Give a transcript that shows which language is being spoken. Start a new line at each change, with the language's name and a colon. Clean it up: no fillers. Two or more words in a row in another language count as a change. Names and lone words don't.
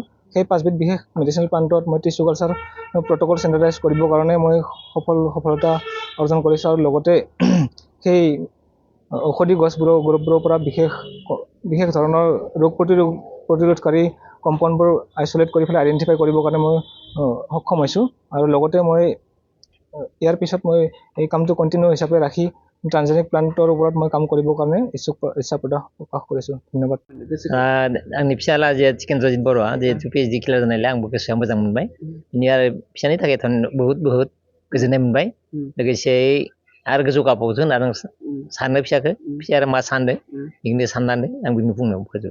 Assamese: সেই 5বিধ বিশেষ
English: medicinal plant
Assamese: মই
English: tissue culture protocol standardize
Assamese: কৰিবৰ কাৰণে মই সফলতা অৰ্জন কৰিছোঁ আৰু লগতে সেই ঔষধি গছবোৰৰ পৰা বিশেষ ধৰণৰ ৰোগ প্ৰতিৰোধকাৰী
English: compounds isolate
Assamese: কৰি পেলাই আইডেণ্টিফাই কৰিবৰ কাৰণে মই সক্ষম হৈছোঁ আৰু লগতে মই ইয়াৰ পিছত মই এই কামটো কণ্টিনিউ হিচাপে ৰাখি
English: transgenic plant
Assamese: ওপৰত মই কাম কৰিবৰ কাৰণে ইচ্ছা প্ৰকাশ কৰিছোঁ ধন্যবাদ
Bodo: आंनि फिसाला जे चिकेन्द्रजित बर'आ जिहेतु पिएइचडि क्लियार जानायलाय आंबो गोसोआ मोजां मोनबाय बिनि आरो फिसानि थाखाय बहुत गोजोननाय मोनबाय लोगोसे आरो गोजौ गाबावगोन होनना आं सानो फिसाया आरो मा सानदों बेखौनो साननानै आं बिनि बुंनायाव फोजोबो